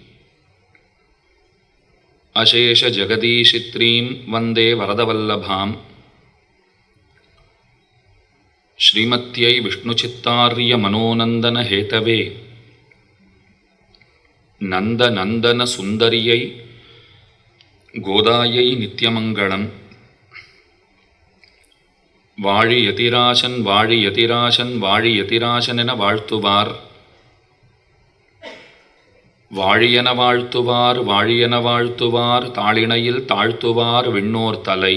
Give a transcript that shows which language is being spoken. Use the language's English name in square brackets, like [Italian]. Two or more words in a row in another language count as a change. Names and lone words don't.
[Sanskrit] अशेषजगदीशित्रीं वन्दे वरदवल्लभाम् श्रीमत्यै विष्णुचित्तार्यमनोनन्दनहेतवे नन्दनन्दनसुन्दर्यै गोदायै नित्यमङ्गलम् [Tamil] வாழியதிராசன் வாழியதிராசன் வாழியதிராசன் என வாழ்த்துவார். வாழியன வாழ்த்துவார் வாழியன வாழ்த்துவார் தாளிணையில் தாழ்த்துவார் விண்ணோர் தலை.